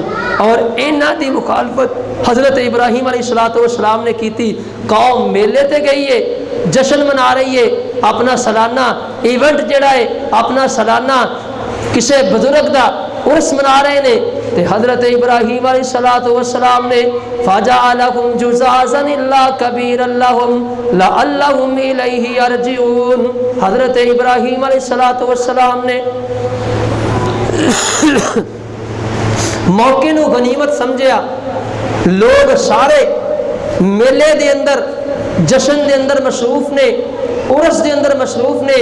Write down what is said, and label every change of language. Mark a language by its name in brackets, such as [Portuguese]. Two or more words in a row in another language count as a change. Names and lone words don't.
[Punjabi] اور انہاں دی مخالفت حضرت ابراہیم [Arabic] عليه الصلاة والسلام [Punjabi] نے کی. قوم میلے تے گئی ہے، جشن منا رہی ہے، اپنا سالانہ ایونٹ جیہڑا ہے، اپنا سالانہ کسی بزرگ دا عرس منا رہے نے. تے حضرت ابراہیم [Arabic] عليه الصلاة والسلام [Punjabi] نے [Arabic] فجعلهم جذاذا إلا كبيرا لهم لعلهم إليه يرجعون, [Punjabi] حضرت ابراہیم [Arabic] عليه الصلاة والسلام [Punjabi] نے موقعے نوں غنیمت سمجھیا. لوگ سارے میلے دے اندر جشن دے اندر مصروف نے، عرس دے اندر مصروف نے.